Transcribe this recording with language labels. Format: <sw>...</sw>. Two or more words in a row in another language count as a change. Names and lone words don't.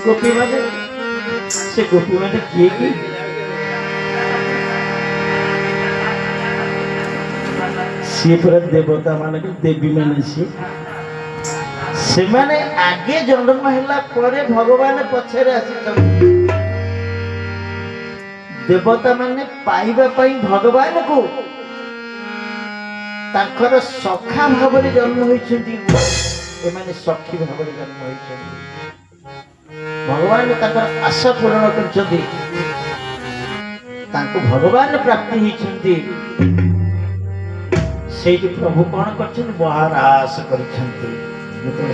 <or>ଗୋପୀମାନେ, ସେ ଗୋପୀମାନେ କିଏ କି? ସିଏ ପୁରା ଦେବତା ମାନଙ୍କ ଦେବୀ ମାନେ। ସେମାନେ ଆଗେ ଜନ୍ମ ହେଲା ପରେ ଭଗବାନ ପଛରେ ଆସିଛନ୍ତି। ଦେବତା ମାନେ ପାଇବା ପାଇଁ ଭଗବାନ କୁ ତାଙ୍କର ସଖା ଭାବ ଜନ୍ମ ହୋଇଛନ୍ତି ଏମାନେ ସଖୀ ଭାବ ଜନ୍ମ ହୋଇଛନ୍ତି ଭଗବାନ ତାଙ୍କର ଆଶା ପୂର୍ଣ୍ଣ କରୁଛନ୍ତି ତାଙ୍କୁ ଭଗବାନ ପ୍ରାପ୍ତି ହୋଇଛନ୍ତି ସେଠି ପ୍ରଭୁ କଣ କରୁଛନ୍ତି ମହାରାସ କରୁଛନ୍ତି ଯେତେବେଳେ</or>